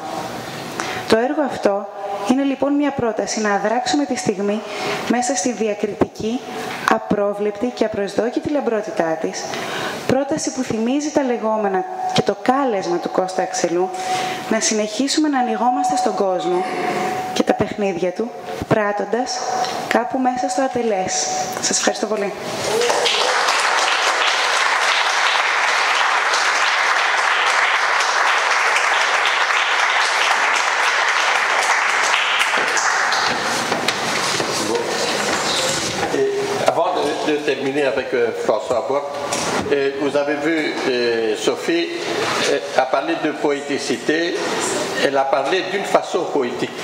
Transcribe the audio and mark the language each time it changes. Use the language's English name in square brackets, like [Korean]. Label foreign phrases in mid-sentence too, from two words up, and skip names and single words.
[Greek] Το έργο αυτό είναι λοιπόν μια πρόταση να αδράξουμε τη στιγμή μέσα στη διακριτική, απρόβλεπτη και απροσδόκητη λαμπρότητά της, πρόταση που θυμίζει τα λεγόμενα και το κάλεσμα του Κώστα Αξελού να συνεχίσουμε να ανοιγόμαστε στον κόσμο και τα παιχνίδια του, πράττοντας κάπου μέσα στο ατελές. Σας ευχαριστώ πολύ. [French] De terminer avec François Bock, vous avez vu Sophie a parlé de poéticité, elle a parlé d'une façon poétique.